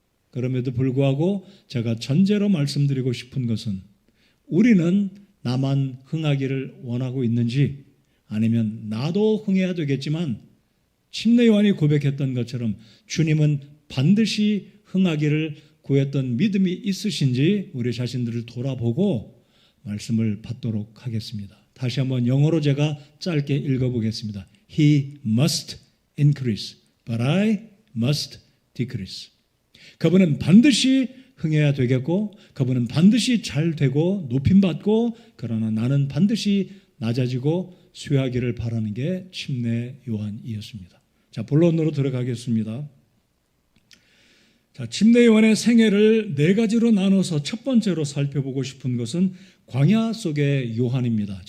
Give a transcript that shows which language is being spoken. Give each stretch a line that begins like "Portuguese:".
Korean: 그럼에도 불구하고 제가 전제로 말씀드리고 싶은 것은 우리는 나만 흥하기를 원하고 있는지 아니면 나도 흥해야 되겠지만 침례 요한이 고백했던 것처럼 주님은 반드시 흥하기를 구했던 믿음이 있으신지 우리 자신들을 돌아보고 말씀을 받도록 하겠습니다. 다시 한번 영어로 제가 짧게 읽어보겠습니다.
English: He must increase, but I must decrease.
Korean: 그분은 반드시 흥해야 되겠고 그분은 반드시 잘 되고 높임받고 그러나 나는 반드시 낮아지고 쇠하기를 바라는 게 침례 요한이었습니다. 자, 본론으로 들어가겠습니다. 자, 침례 요한의 생애를 네 가지로 나눠서 첫 번째로 살펴보고 싶은 것은 광야 속의 요한입니다.